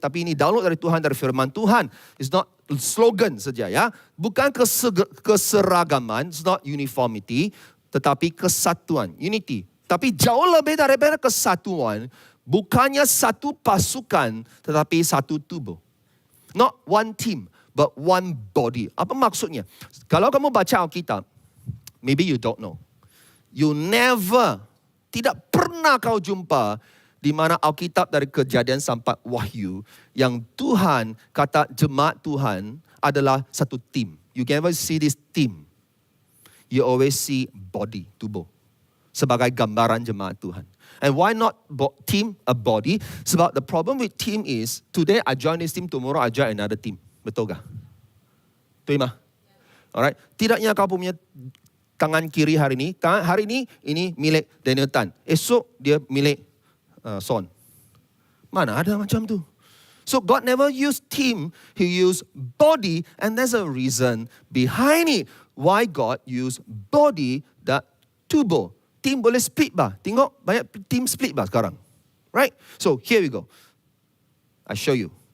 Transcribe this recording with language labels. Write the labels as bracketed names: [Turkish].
[Malay] Tapi ini download dari Tuhan, dari firman Tuhan. [English] It's not slogan [Malay] saja ya. Bukan keseragaman, [English] it's not uniformity, [Malay] tetapi kesatuan, [English] unity. [Malay] Tapi jauh lebih daripada kesatuan, bukannya satu pasukan, tetapi satu tubuh. [English] Not one team, but one body. [Malay] Apa maksudnya? Kalau kamu baca Alkitab, [English] maybe you don't know. You never, [Malay] tidak pernah kau jumpa di mana Alkitab dari Kejadian sampai Wahyu yang Tuhan kata jemaat Tuhan adalah satu tim. [English] You can never see this team. You always see body, tubuh, sebagai gambaran jemaat Tuhan. And why not team, a body? [Malay] Sebab [English] the problem with team is, today I join this team, tomorrow I join another team. [Malay] Betul tak? Betul mah? [English] Alright. [Malay] Tidaknya kau punya tangan kiri hari ini ini milik Daniel Tan. Esok dia milik Son. Mana ada macam tu? [English] So God never used team, He used body, and there's a reason behind it. Why God used body, that tubuh. Team [Malay] boleh [English] split bah. [Malay] Tengok banyak [English] team split [Malay] bah sekarang. [English] Right? So here we go. I show you.